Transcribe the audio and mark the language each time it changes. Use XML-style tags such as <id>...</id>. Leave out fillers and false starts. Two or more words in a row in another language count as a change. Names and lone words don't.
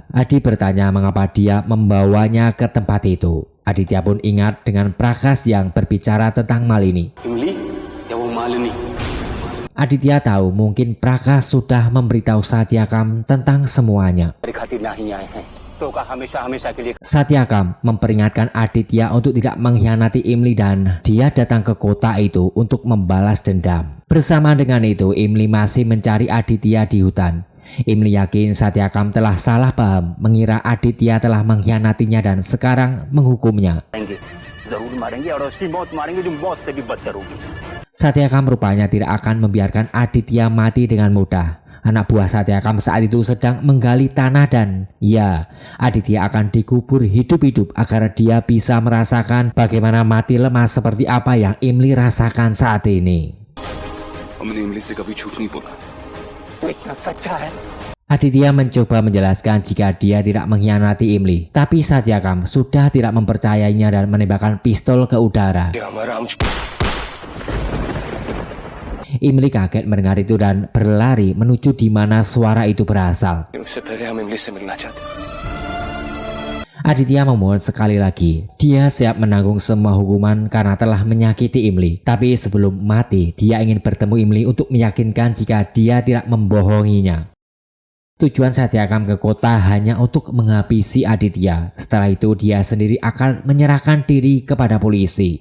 <id>Adi bertanya mengapa dia membawanya ke tempat itu. Aditya pun ingat dengan Prakash yang berbicara tentang Malini.</id> <hi>Imli ya वो Malini.</hi> <id>Aditya tahu mungkin Prakash sudah memberitahu Satyakam tentang semuanya.</id> <hi>रिश्तों का हमेशा हमेशा के लिए</hi> <id>Satyakam memperingatkan Aditya untuk tidak mengkhianati Imli dan dia datang ke kota itu untuk membalas dendam. Bersama dengan itu, Imli masih mencari Aditya di hutan. Imli yakin Satyakam telah salah paham, mengira Aditya telah mengkhianatinya dan sekarang menghukumnya.</id> <hi>जरूर मारेंगे और ऐसी मौत मारेंगे जो मौत से भी बदतर होगी.</hi> <id>Satyakam rupanya tidak akan membiarkan Aditya mati dengan mudah. Anak buah Satyakam saat itu sedang menggali tanah dan ya, Aditya akan dikubur hidup-hidup agar dia bisa merasakan bagaimana mati lemas seperti apa yang Imli rasakan saat ini.</id> <hi>हमने इमली से कभी झूठ नहीं बोला. इतना सच्चा है.</hi> <id>Aditya mencoba menjelaskan jika dia tidak mengkhianati Imli, tapi Satyakam sudah tidak mempercayainya dan menembakkan pistol ke udara. Imli kaget mendengar itu dan berlari menuju di mana suara itu berasal.</id> <hi>उससे पहले हम इमली से मिलना चाहते.</hi> <id>Aditya memohon sekali lagi. Dia siap menanggung semua hukuman karena telah menyakiti Imli. Tapi sebelum mati, dia ingin bertemu Imli untuk meyakinkan jika dia tidak membohonginya. Tujuan Satyakam ke kota hanya untuk menghabisi Aditya. Setelah itu dia sendiri akan menyerahkan diri kepada polisi.</id>